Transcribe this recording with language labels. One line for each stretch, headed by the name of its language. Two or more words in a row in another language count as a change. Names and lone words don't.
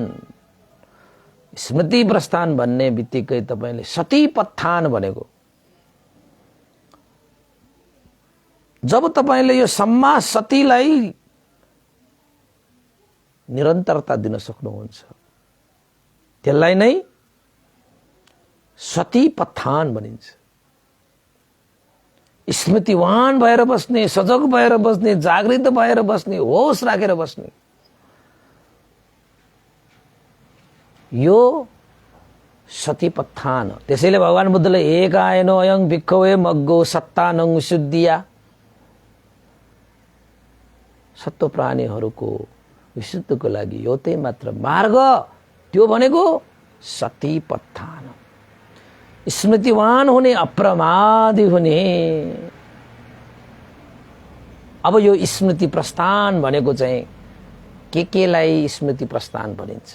Nepali: स्मृति प्रस्थान भन्ने बित्तिकै तपाईले सती पत्थान भनेको, जब तपाईले यो सम्मा सतीलाई निरन्तरता दिन सक्नुहुन्छ, त्यसलाई नै सती पत्थान भनिन्छ। स्मृतिवान भएर बस्ने, सजग भएर बस्ने, जागृत भएर बस्ने, होश राखेर बस्ने, यो सतीपत्थान। त्यसैले भगवान बुद्धले
Pali: एकाएनो अयं भिक्खवे मग्गो सत्तानं विशुद्धिया,
Nepali: सत्व प्राणीहरूको विशुद्धको लागि एउटै मात्र मार्ग, त्यो भनेको सतीपत्थान। स्मृतिवान हुने, अप्रमादी हुने। अब यो स्मृति प्रस्थान भनेको चाहिँ केलाई स्मृति प्रस्थान भनिन्छ?